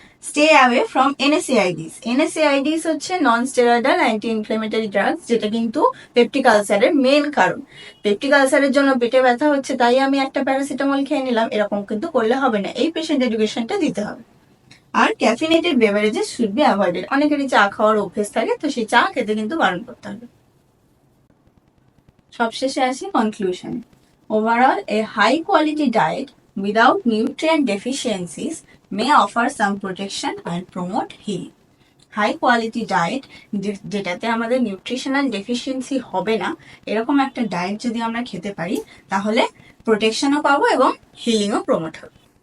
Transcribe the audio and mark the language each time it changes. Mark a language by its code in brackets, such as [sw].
[en] stay away from NSAIDs, [bn] এনএসএআইডিস হচ্ছে non steroidal anti inflammatory drugs, যেটা কিন্তু পেপটিক আলসারের মেন কারণ। পেপটিক আলসারের জন্য পেটে ব্যথা হচ্ছে তাই আমি একটা প্যারাসিটামল খেয়ে নিলাম, এরকম কিন্তু করলে হবে না, এই পেশেন্ট এডুকেশনটা দিতে হবে। আর [en] caffeinated beverages should be avoided, [bn] অনেকেরই চা খাওয়ার অভ্যেস থাকে, তো সেই চা খেতে কিন্তু বারণ করতে হবে। সবশেষে আসি conclusion. [en] Overall a high quality diet without nutrient deficiencies may offer some protection and promote healing. [bn] High quality diet, যেটাতে আমাদের নিউট্রিশনাল ডেফিসিয়েন্সি হবে না, এরকম একটা ডায়েট যদি আমরা খেতে পারি তাহলে প্রোটেকশনও পাবো এবং হিলিংও প্রমোট হবে।